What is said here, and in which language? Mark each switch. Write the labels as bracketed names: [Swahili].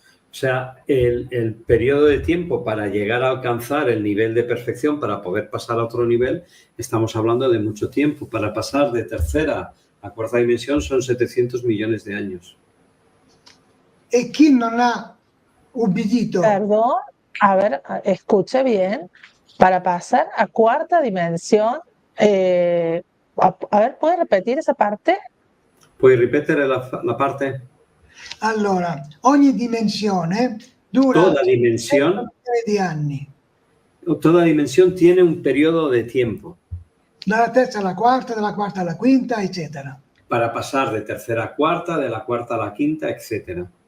[Spanish] O sea, el periodo de tiempo para llegar a alcanzar el nivel de perfección, para poder pasar a otro nivel, estamos hablando de mucho tiempo. Para pasar de tercera a cuarta dimensión son 700 millones de años. [Italian] E chi non ha ubbidito, [Spanish] Perdón, a ver, escuche bien. Para pasar a cuarta dimensión, a ver, ¿puede repetir esa parte? [Italian] ¿Puoi ripetere la parte? allora ogni dimensione dura [Spanish] Toda dimensión. [Italian] 7 milioni di anni. [Spanish] Toda dimensión tiene un periodo de tiempo [Italian] Dalla terza alla quarta, dalla quarta alla quinta, eccetera. [Spanish] para pasar de tercera a cuarta, de la cuarta a la quinta, etcétera.